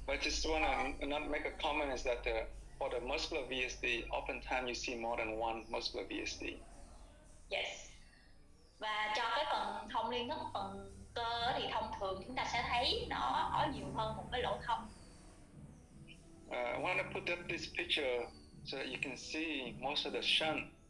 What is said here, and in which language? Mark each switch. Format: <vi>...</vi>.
<en>But I just want to not make a comment is that for the muscular VSD, oftentimes you see more than one muscular VSD. Yes.</en> <vi>Và cho cái phần thông liên thức, phần cơ thì thông thường chúng ta sẽ thấy nó có nhiều hơn một cái lỗ thông.</vi> <en>I want to put up this picture so that you can see most of the shunt.</en>